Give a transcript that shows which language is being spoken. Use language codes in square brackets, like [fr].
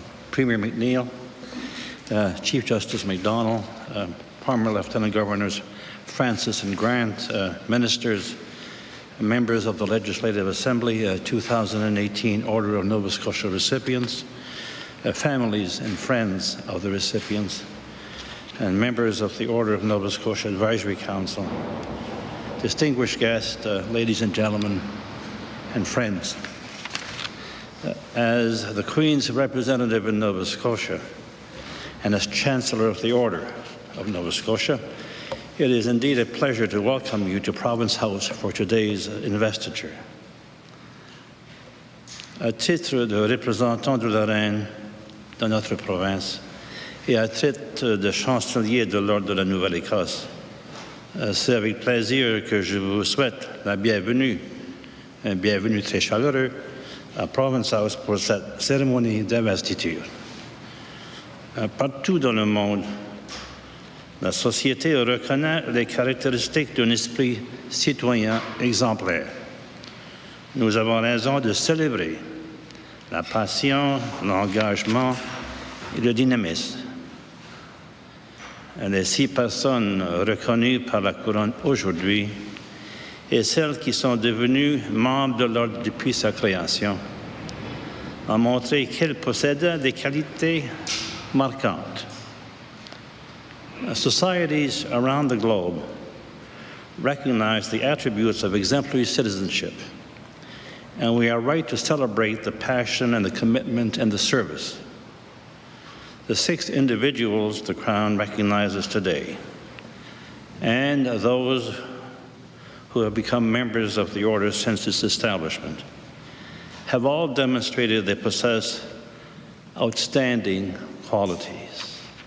[en] Premier McNeil, Chief Justice McDonnell, former Lieutenant Governors Francis and Grant, ministers, members of the Legislative Assembly, 2018 Order of Nova Scotia recipients, families and friends of the recipients, and members of the Order of Nova Scotia Advisory Council, distinguished guests, ladies and gentlemen, and friends. As the Queen's representative in Nova Scotia and as Chancellor of the Order of Nova Scotia, it is indeed a pleasure to welcome you to Province House for today's investiture. [fr] À titre de représentant de la Reine de notre province et à titre de chancelier de l'Ordre de la Nouvelle-Écosse, c'est avec plaisir que je vous souhaite la bienvenue, une bienvenue très chaleureuse à Province House pour cette cérémonie d'investiture. Partout dans le monde, la société reconnaît les caractéristiques d'un esprit citoyen exemplaire. Nous avons raison de célébrer la passion, l'engagement et le dynamisme. les 6 personnes reconnues par la couronne aujourd'hui et celles qui sont devenues membres de l'ordre depuis sa création ont montré qu'elles possèdent des qualités marquantes. [en] Societies around the globe recognize the attributes of exemplary citizenship, and we are right to celebrate the passion and the commitment and the service. The 6 individuals the Crown recognizes today, and those who have become members of the Order since its establishment, have all demonstrated they possess outstanding qualities.